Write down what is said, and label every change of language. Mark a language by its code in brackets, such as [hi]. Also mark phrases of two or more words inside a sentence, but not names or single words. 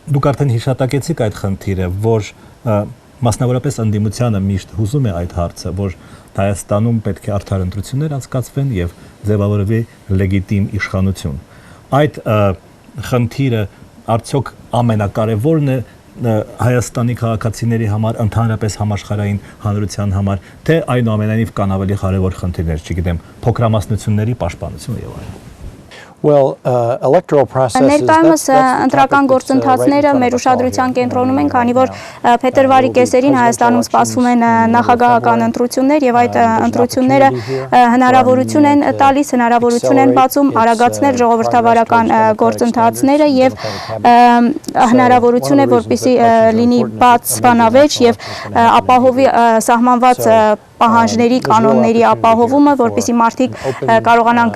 [hy] Դուք արդեն հիշատակեցիք այդ խնդիրը, որ մասնավորապես ընդդիմությանը միշտ հուզում է այդ հարցը, որ Հայաստանում պետք է արդար ընտրություններ անցկացվեն եւ ձևավորվի լեգիտիմ իշխանություն։ Այդ խնդիրը արդյոք ամենակարևորն է Հայաստանի քաղաքացիների համար, ընդհանրապես համաշխարհային հանրության համար, թե այնուամենայնիվ կան ավելի կարևոր խնդիրներ, չգիտեմ, փոքրամասնությունների պաշտպանությունը եւ այլն։ [en] Well, electoral processes. [hy] Ներկայումս ընտրական գործընթացները մեր ուշադրության կենտրոնում են, քանի որ փետրվարի կեսերին Հայաստանում սպասվում են նախագահական ընտրություններ եւ այդ ընտրությունները հնարավորություն են տալիս, հնարավորություն են բացում արագացնել ժողովրդավարական գործընթացները եւ հնարավորություն է, որպեսզի լինի բաց բանավեճ եւ ապահովի սահմանված պահանջների, կանոնների ապահովումը, որպեսզի մարդիկ կարողանան